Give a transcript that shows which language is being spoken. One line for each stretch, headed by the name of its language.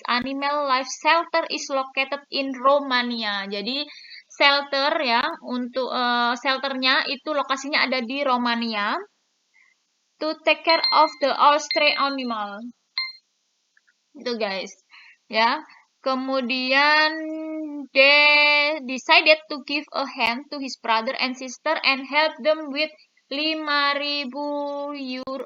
English: Animal Life Shelter is located in Romania.
Indonesian: Jadi shelter ya, untuk shelternya itu lokasinya ada di Romania.
English: To take care of the all stray animal.
Indonesian: Itu guys. Ya.
English: Kemudian they decided to give a hand to his brother and sister and help them with 5.000 euro.